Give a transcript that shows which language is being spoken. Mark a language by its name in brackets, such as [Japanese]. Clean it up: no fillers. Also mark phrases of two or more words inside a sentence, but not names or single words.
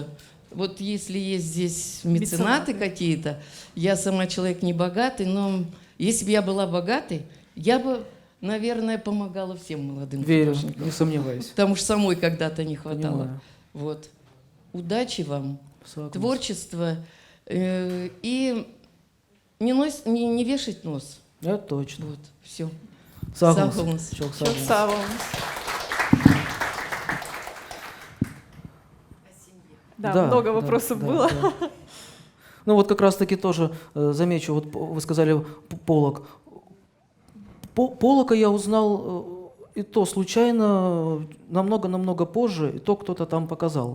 [Russian] Вот если есть здесь меценаты какие-то, я сама человек не богатый, но если бы я была богатой, я бы, наверное, помогала всем молодым Верю, художникам. не сомневаюсь. Потому что самой когда-то не хватало. Понимаю. Вот. Удачи вам, Согласен. творчества и не вешать нос. Это точно. Вот, все. Согласен. Согласен. [Turkish] Çok sağ Çok olun. sağ olun. [Russian] Да, много вопросов да, было. да. Ну вот как раз-таки тоже замечу, вот вы сказали Поллок. Поллока я узнал и то случайно, намного-намного позже, и то кто-то там показал.